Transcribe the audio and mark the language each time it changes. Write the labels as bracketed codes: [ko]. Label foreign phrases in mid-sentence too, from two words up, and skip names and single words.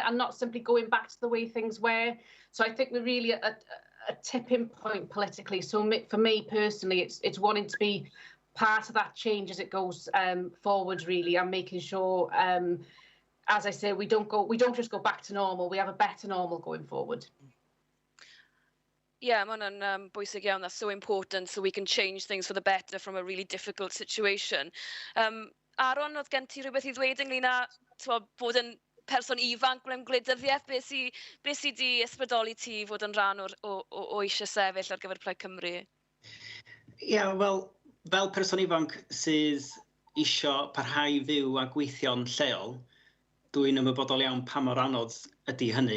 [en] And not simply going back to the way things were. So I think we're really at a tipping point politically. So for me personally, it's wanting to be part of that change as it goes forward, really, and making sure, as I say, we don't just go back to normal. We have a better normal going forward. Yeah, [cy] mae hwnna'n bwysig iawn. [en] That's so important, so we can change things for the better from a really difficult situation. [cy] Aaron, oedd gen ti rhywbeth I ddweud ynglyn â bod yn person ifanc mewn gwleidyddiaeth? Be sy di ysbrydoli ti fod yn rhan o eisiau sefyll ar gyfer Plaid Cymru? Ie, wel, fel person ifanc sydd eisiau parhau fyw a gweithio'n lleol, dwi'n ymwybodol iawn pa mor anodd ydy hynny.